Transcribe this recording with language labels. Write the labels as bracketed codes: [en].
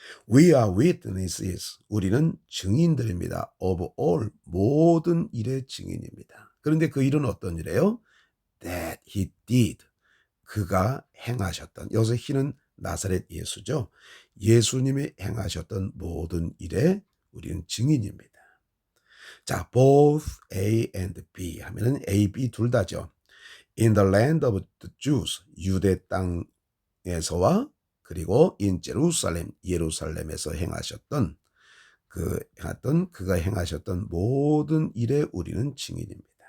[en] We are witnesses. [ko] 우리는 증인들입니다. [en] Of all. [ko] 모든 일의 증인입니다. 그런데 그 일은 어떤 일이에요? [en] That he did. [ko] 그가 행하셨던. 여기서 he는 나사렛 예수죠. 예수님이 행하셨던 모든 일에 우리는 증인입니다. 자, [en] both A and B [ko] 하면은 A, B 둘 다죠. [en] In the land of the Jews, [ko] 유대 땅에서와 그리고 [en] in Jerusalem, [ko] 예루살렘에서 행하셨던 그가 행하셨던 모든 일에 우리는 증인입니다.